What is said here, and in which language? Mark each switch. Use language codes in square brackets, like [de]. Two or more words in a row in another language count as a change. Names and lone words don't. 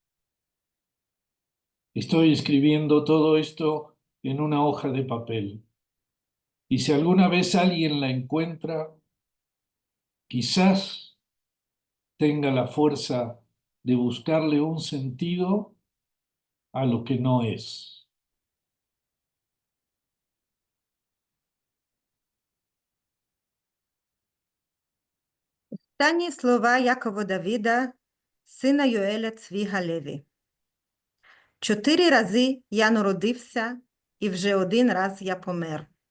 [es] Estoy escribiendo todo esto en una hoja de papel. Y si alguna vez alguien la encuentra, quizás tenga la fuerza de buscarle un sentido a lo que no es. [uk] Останні слова Якова Давида, сина Йоеля Цвіга Леві. 4 рази я народився, і вже 1 раз я помер.